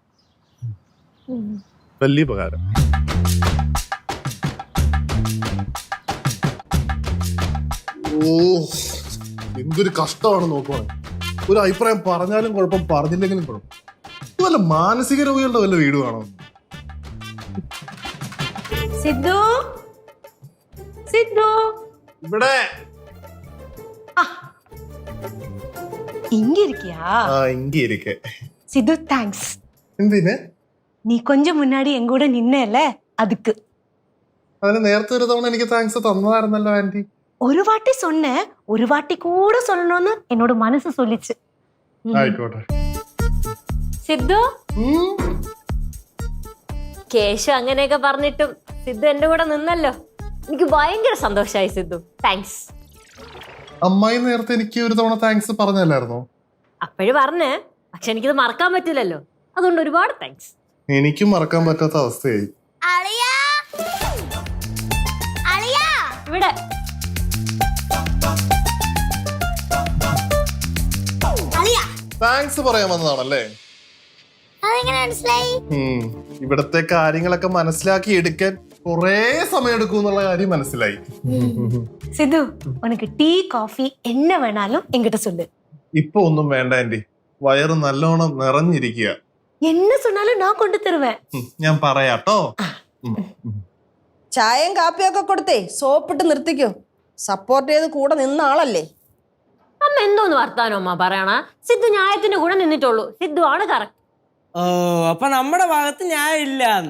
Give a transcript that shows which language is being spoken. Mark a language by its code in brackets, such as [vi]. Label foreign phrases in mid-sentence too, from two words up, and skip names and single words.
[ml] വലിയ ഉപകാരം. ഓ എന്തൊരു കഷ്ടമാണ് നോക്കുവാണ്. ഒരു അഭിപ്രായം പറഞ്ഞാലും കുഴപ്പം, പറഞ്ഞില്ലെങ്കിലും കുഴപ്പം. വല്ല മാനസിക രോഗികളുടെ വല്ല വീട് കാണോ? സിദ്ധു സിദ്ധു ഇവിടെ [ta] இங்க இருக்கியா? இங்க இருக்கே. சித்து தேங்க்ஸ். [ml] എന്തിനെ? [ta] நீ கொஞ்சம் முன்னாடி எங்க கூட நின்னல, அதுக்கு. [ml] അതിന് നേരത്തെ ഒരു തവണ എനിക്ക് താങ്ക്സ് തന്നതായിരുന്നല്ലോ ആന്റി. [ta] ஒரு வாட்டி சொன்னேன், ஒரு வாட்டி கூட சொல்லணும்னு என்னோட மனசு சொல்லிச்சு. [ml] ആയിക്കോട്ടെ. സിദ്ധു കേശു അങ്ങനെയൊക്കെ പറഞ്ഞിട്ടും സിദ്ധു എന്റെ കൂടെ നിന്നല്ലോ. എനിക്ക് ഭയങ്കര സന്തോഷമായി സിദ്ധു. താങ്ക്സ്. അമ്മായി നേരത്തെ എനിക്ക് ഒരു തവണ താങ്ക്സ് പറഞ്ഞല്ലായിരുന്നോ? അപ്പോഴും പറഞ്ഞേ, പക്ഷെ എനിക്കിത് മറക്കാൻ പറ്റില്ലല്ലോ. അതുകൊണ്ട് ഒരുപാട് താങ്ക്സ്. എനിക്കും മറക്കാൻ പറ്റാത്ത അവസ്ഥയായി. അളിയാ അളിയാ ഇവിടെ അളിയാ താങ്ക്സ് പറയാൻ വന്നതാണല്ലേ? അതെങ്ങനെ മനസ്സിലായി? ഇവിടത്തെ കാര്യങ്ങളൊക്കെ മനസ്സിലാക്കി എടുക്കാൻ കൊറേ സമയം എടുക്കും എന്നുള്ള കാര്യം മനസ്സിലായി. [ta] சித்து உனக்கு [en] tea coffee [ta] என்ன வேணாலும் என்கிட்ட சொல்லு. [ml] ഇപ്പൊ ഒന്നും വേണ്ട ആന്റി, വയറ് നല്ലോണം നിറഞ്ഞിരിക്കുക. [ta] என்ன சொன்னாலும் நான் கொண்டு தருவேன். [ml] ഞാൻ പറയാട്ടോ. ചായയും കാപ്പിയൊക്കെ കൊടുത്തേ സോപ്പിട്ട് നിർത്തിക്കോ. സപ്പോർട്ട് ചെയ്ത് കൂടെ നിന്ന ആളല്ലേ. അമ്മ എന്തോന്ന് വർത്താനോ അമ്മ പറയണ? സിദ്ധു ന്യായത്തിന്റെ കൂടെ നിന്നിട്ടുള്ളൂ. സിദ്ധു ആണ് കറക്റ്റ്. ഓ അപ്പൊ നമ്മുടെ ഭാഗത്ത് ഞാൻ ഇല്ലാന്ന്.